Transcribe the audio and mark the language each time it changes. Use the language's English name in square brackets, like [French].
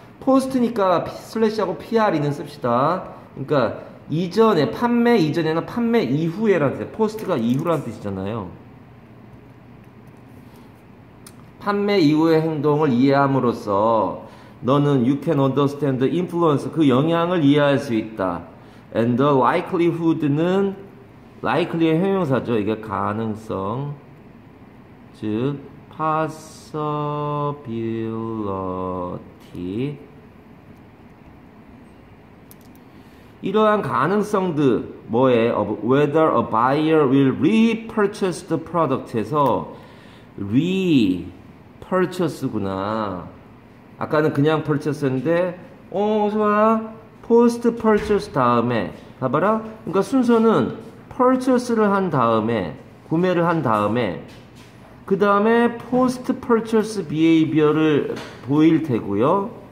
[Korean] 포스트니까 슬래시하고 PRE는 씁시다. 그러니까 이전에, 판매 이전에나 판매 이후에라는 뜻이에요. 포스트가 이후라는 뜻이잖아요. 판매 이후의 행동을 이해함으로써 너는 [English] you can understand the influence, [Korean] 그 영향을 이해할 수 있다. [English] And the likelihood [Korean] 는 likely의 형용사죠. 이게 가능성, 즉 possibility, 이러한 가능성들 뭐에 [English] of whether a buyer will repurchase the product [Korean] 에서 repurchase구나. 아까는 그냥 purchase였는데 좋아, post purchase 다음에 봐봐라. 그러니까 순서는 purchase를 한 다음에, 구매를 한 다음에 그 다음에 post purchase behavior를 보일 테고요.